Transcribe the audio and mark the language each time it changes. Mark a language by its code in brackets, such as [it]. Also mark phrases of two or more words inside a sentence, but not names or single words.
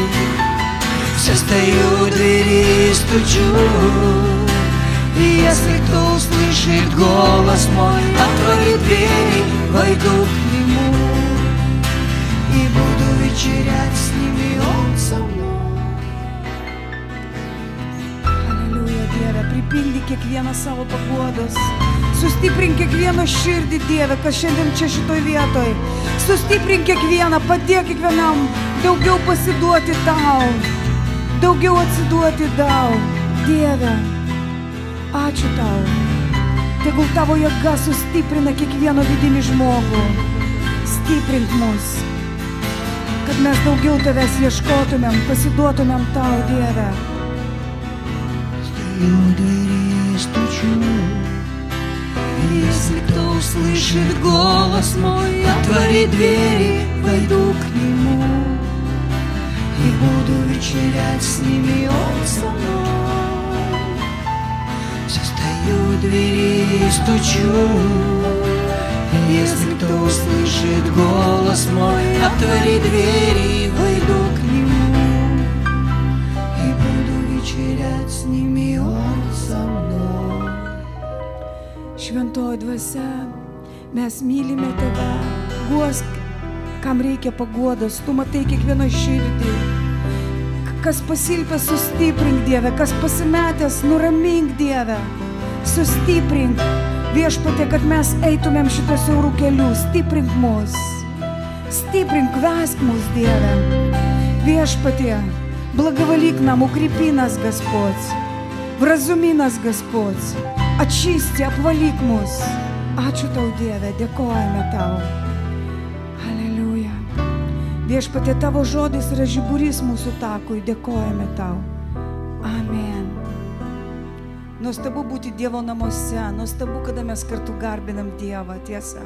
[ru] Все стою у двери и стучу. И если кто услышит голос мой, отвори двери, войду к нему и буду вечерять с ним, и он со мной. [lt] Pripildyk kiekvieną savo paguodos. Sustiprink kiekvieno širdį, Dieve, kas šiandien čia šitoj vietoj. Sustiprink kiekvieną, padėk kiekvienam daugiau pasiduoti tau, daugiau atsiduoti tau. Dieve, ačiū tau. Tegul tavo jėga sustiprina kiekvieno vidinį žmogų. Stiprink mus, kad mes daugiau tavęs ieškotumėm, pasiduotumėm tau, Dieve. [ru] У двери стучу. Если кто услышит голос мой, отвори двери, войду к нему и буду вечерять с ним, и он со мной. Все стою у двери и стучу. Если кто услышит голос мой, отвори двери и войду к нему, и буду вечерять с ними, он со мной. [lt] Šventoji dvasia, mes mylime tave, guosk, kam reikia paguodos, tu matai kiekvieną širdį. Kas pasilpęs, sustiprink Dieve, kas pasimetęs, nuramink Dieve, sustiprink. Viešpatie, kad mes eitumėm šitą siaurų kelių, stiprink mus, stiprink, vesk mus, Dieve. Viešpatie, [ru] благоволик нам, укрепи нас, Господь, вразуми нас, Господь, очисти, [lt] apvalyk mus. Ačiū tau, Dieve, dėkojame tau. Aleliuja. Viešpatie, tavo žodis yra žiburys mūsų takui, dėkojame tau. Amen. Nuostabu būti Dievo namuose, nuostabu, kada mes kartu garbinam Dievą, tiesa.